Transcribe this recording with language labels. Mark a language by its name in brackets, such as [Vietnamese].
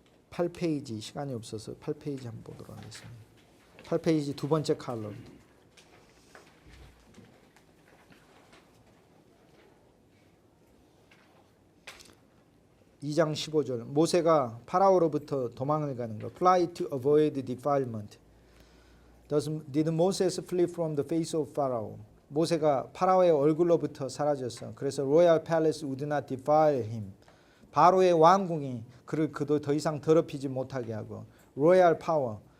[Korean] 8페이지 시간이 없어서 8페이지 한번 보도록 하겠습니다. 8페이지 두 번째 칼럼. (2장 15절) 모세가 파라오로부터 도망을 가는 것. [English] Fly to avoid defilement. Did Moses flee from the face of Pharaoh? [Korean] 모세가 파라오의 얼굴로부터 사라졌어. 그래서 [English] royal palace would not defile him. [Korean] 바로의 왕궁이 그를 그도 더 이상 더럽히지 못하게 하고 [English] royal power.